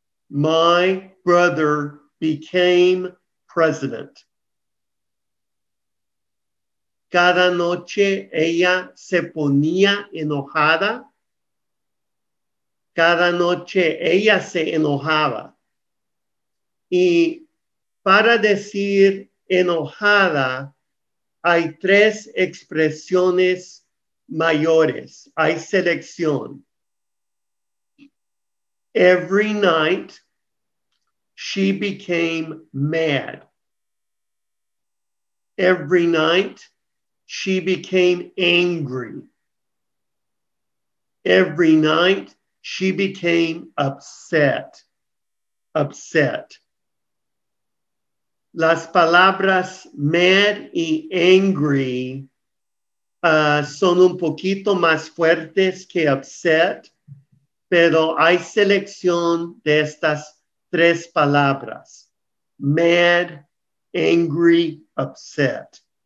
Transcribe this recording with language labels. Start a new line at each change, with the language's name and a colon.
English: My brother became president.
Spanish: Cada noche ella se ponía enojada. Cada noche ella se enojaba. Y para decir enojada, hay 3 expresiones mayores. Hay selección.
English: Every night she became mad. Every night she became angry. Every night she became upset.
Spanish: Las palabras mad y angry son un poquito más fuertes que upset, pero hay selección de estas tres palabras: mad, angry, upset.